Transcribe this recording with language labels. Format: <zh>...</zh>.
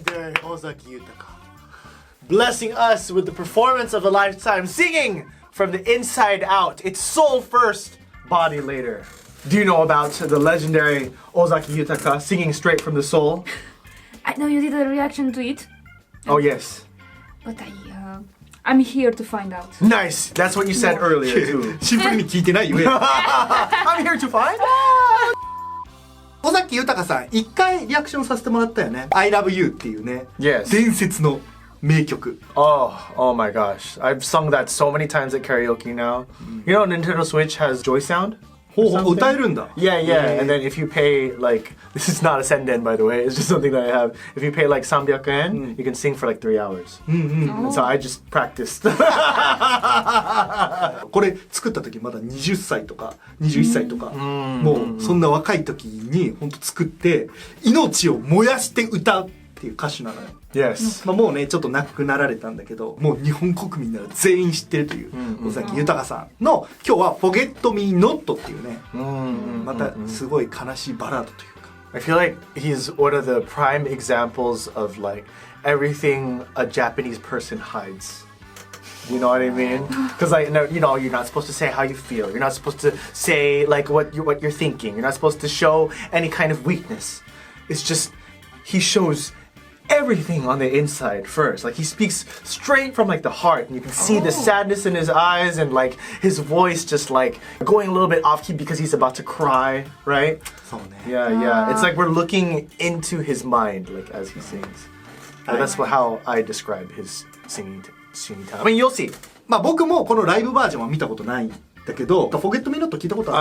<en>The legendary 尾崎豊 blessing us with the performance of a lifetime, singing from the inside out. It's soul first, body later. Do you know about the legendary Ozaki Yutaka singing straight from the soul? I know you did a reaction to it, Oh yes. but I'm here to find out. Nice. That's what you said earlier too.</en> <ja>シンプルに聞いてないよ。</ja> <en>I'm here to find out.</en> <ja>尾崎豊さん、一回リアクションさせてもらったよね。 I love you っていうね。</ja> <en>Yes.</en> <ja>伝説の名曲。</ja> <en>Oh my gosh. I've sung that so many times at karaoke now. You know, Nintendo Switch has Joy Sound?</en> <ja>ほうほう、歌えるんだ。</ja> <en>Yeah, yeah. And then if you pay like, this is not a senden by the way, it's just something that I have. If you pay like 300 yen, you can sing for like 3 hours. And so I just practiced.</en> <ja>これ作った時まだ20歳とか21歳とか、もうそんな若い時に本当作って命を燃やして歌うっていう歌手なのよ。</ja> <en>Yes.</en> <ja>まあもうねちょっと亡くなられたんだけど、もう日本国民なら全員知ってるという尾崎豊さんの今日は「Forget Me Not」っていうね、またすごい悲しいバラードというか。</ja> <en>I feel like he's one of the prime examples of like everything a Japanese person hides. You know what I mean? Because like you know, you're not supposed to say how you feel. You're not supposed to say like what you're thinking. You're not supposed to show any kind of weakness. It's just he shows everything on the inside first. Like he speaks straight from like the heart, and you can see the sadness in his eyes and like his voice just like going a little bit off key because he's about to cry, right?</en> <ja>そうね。</ja> <en>Yeah, yeah. It's like we're looking into his mind, like as he sings. That's how I describe his singing talent. I mean, you'll see.</en> <ja>まあ僕もこのライブバージョンは見たことないんだけど、Forget Me Not 聞いたことあ</ja>